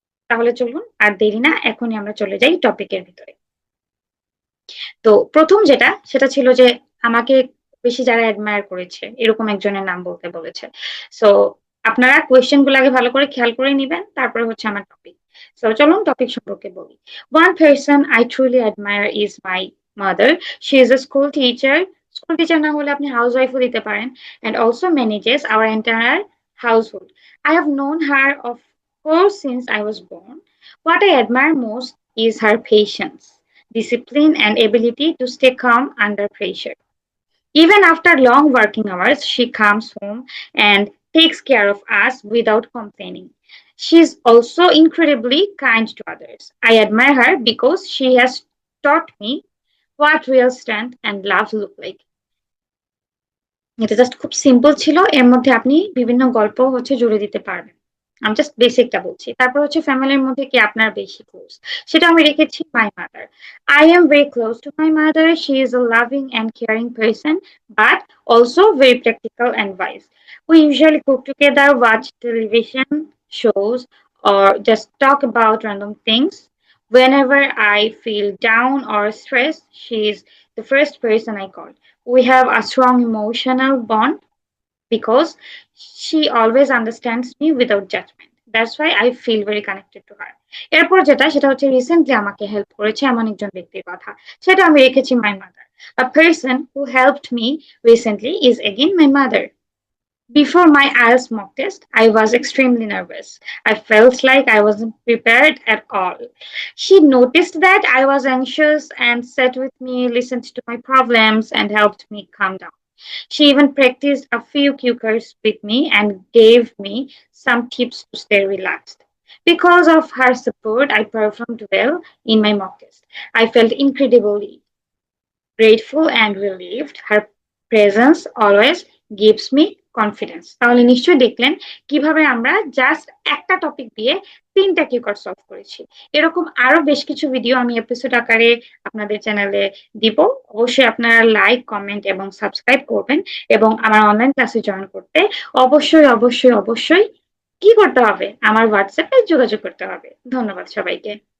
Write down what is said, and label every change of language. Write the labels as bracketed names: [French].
[Bangla] তাহলে চলুন আর দেরি না, এখনই আমরা চলে যাই টপিকের ভিতরে। তো প্রথম যেটা সেটা ছিল যে আমাকে বেশি যারা অ্যাডমায়ার করেছে এরকম একজনের নাম বলতে বলেছে। সো আপনারা কোয়েশ্চেন গুলো আগে ভালো করে খেয়াল করে নিবেন, তারপরে হচ্ছে আমার টপিক। সো চলুন টপিক সম্পর্কে বলি। [English] One person I truly admire is my mother. She is a school teacher. [Bangla] School teacher না হলে আপনি হাউস ওয়াইফও দিতে পারেন, [English] and also manages our entire household. I have known her of course since I was born. What I admire most is her patience, discipline, and ability to stay calm under pressure. Even after long working hours, she comes home and takes care of us without complaining. She is also incredibly kind to others. I admire her because she has taught me what real strength and love look like. [Bangla] এটা just খুব simple ছিল, এর মধ্যে আপনি বিভিন্ন গল্প হচ্ছে জুড়ে দিতে পারবেন। আমি জাস্ট বেসিকটা বলছি, তারপর হচ্ছে ফ্যামিলির মধ্যে কি আপনার বেশি ক্লোজ, সেটা আমি রেখেছি [English] My mother. I am very close to my mother. She is a loving and caring person, but also very practical and wise. We usually cook together, watch television shows, or just talk about random things. Whenever I feel down or stressed, she is the first person I call. We have a strong emotional bond because she always understands me without judgment. That's why I feel very connected to her. [Bangla] এরপর যেটা সেটা হচ্ছে recently আমাকে help করেছে এমন একজন ব্যক্তির কথা, সেটা আমি রেখেছি [English] My mother. A person who helped me recently is again my mother. Before my IELTS mock test, I was extremely nervous. I felt like I wasn't prepared at all. She noticed that I was anxious and sat with me, listened to my problems, and helped me calm down. She even practiced a few cue cards with me and gave me some tips to stay relaxed. Because of her support, I performed well in my mock test. I felt incredibly grateful and relieved. Her presence always gives me confidence. [Bangla] তাহলে নিশ্চয়ই দেখলেন কিভাবে আমরা just একটা topic দিয়ে ৩টা cue card solve করেছি। এরকম আরো বেশ কিছু ভিডিও আমি এপিসোড আকারে আপনাদের চ্যানেলে দিব। অবশ্যই আপনারা লাইক, কমেন্ট এবং সাবস্ক্রাইব করবেন এবং আমার অনলাইন ক্লাসে জয়েন করতে অবশ্যই অবশ্যই অবশ্যই কি করতে হবে, আমার হোয়াটসঅ্যাপে যোগাযোগ করতে হবে। ধন্যবাদ সবাইকে।